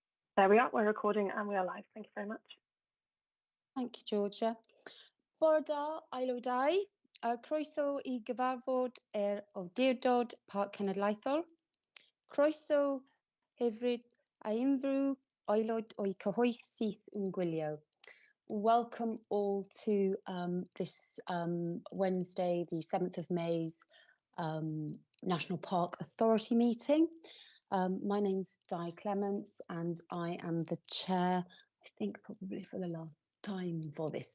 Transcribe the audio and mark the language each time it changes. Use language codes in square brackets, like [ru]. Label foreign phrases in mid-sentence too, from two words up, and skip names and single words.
[en] There we are. We're recording and we are live. Thank you very much. Thank you, Georgia. [cy] Bore da, aelodau, croeso I gyfarfod awdurdod Parc Cenedlaethol. Croeso hyfryd a unrhyw aelod o'i cyhoedd syth yn gwylio. [en] Welcome all to this Wednesday, the 7th of May's National Park Authority meeting. My name's Di Clements and I am the chair, I think probably for the last time for this.